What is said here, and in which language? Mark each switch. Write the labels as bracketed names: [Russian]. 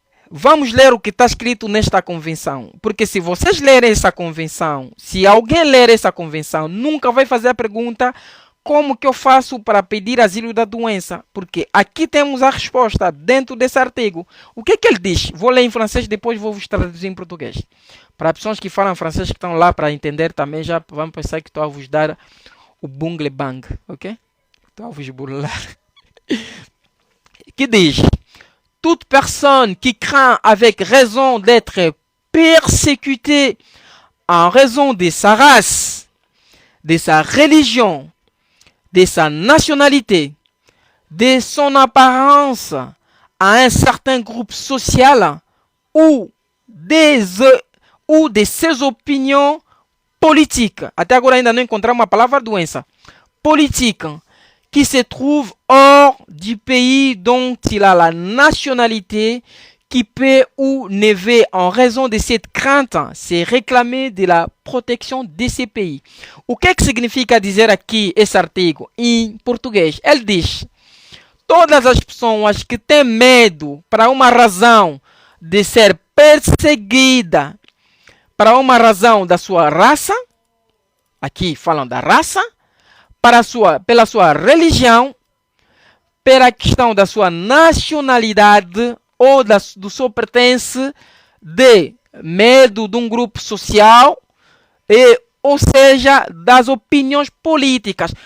[Portuguese] Vamos ler o que está escrito nesta convenção. Porque se vocês lerem essa convenção, se alguém ler essa convenção, nunca vai fazer a pergunta como que eu faço para pedir asilo da doença. Porque aqui temos a resposta dentro desse artigo. O que ele diz? Vou ler em francês, depois vou vos traduzir em português. Para pessoas que falam francês que estão lá para entender também, já vão pensar que estou a vos dar o bungle bang, ok? Estou a vos burlar. [French] Que diz: toute personne qui craint avec raison d'être persécutée en raison de sa race, de sa religion, de sa nationalité, de son apparence à un certain groupe social ou de ses opinions politiques. [Portuguese] Até agora ainda não encontramos uma palavra doença. [French] Politique. Qui se trouve hors du pays dont il a la nationalité, qui peut ou ne veut, en raison de cette crainte, se réclamer de la protection de ces pays. [Portuguese] O que significa dizer aqui esse artigo em português? Ele diz: todas as pessoas que têm medo para uma razão de ser perseguida, para uma razão da sua raça, aqui falam da raça, pela sua religião, pela questão da sua nacionalidade ou do seu pertence, de medo de um grupo social, ou seja, das opiniões políticas.